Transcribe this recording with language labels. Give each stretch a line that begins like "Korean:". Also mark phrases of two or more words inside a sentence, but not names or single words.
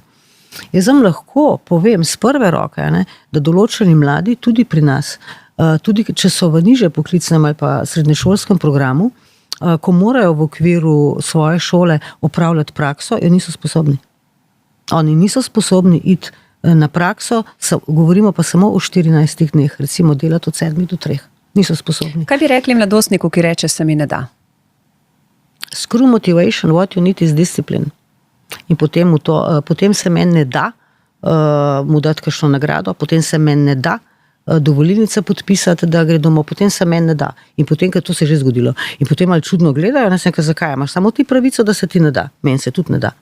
Slovenian: Jaz vam lahko povem z prve roke, ne, da določeni mladi tudi pri nas, tudi če so v nižje poklicnem ali pa srednješolskem programu, ko morajo v okviru svoje šole opravljati prakso, jo niso sposobni. Oni niso sposobni iti na prakso, govorimo pa samo o 14 dneh, recimo delati od 7 do 3. Niso sposobni. Kaj bi rekli mladostniku, ki reče, se mi ne da?
English: Screw motivation, what you need is discipline.
Slovenian: In potem se meni ne da mu dati kakšno nagrado, potem se meni ne da dovolilnice podpisati, da gre domov, potem se meni ne da. In potem, ker to se je že zgodilo. In potem ali čudno gledajo, ne vem, zakaj imaš samo ti pravico, da se ti ne da. Meni se tudi ne da.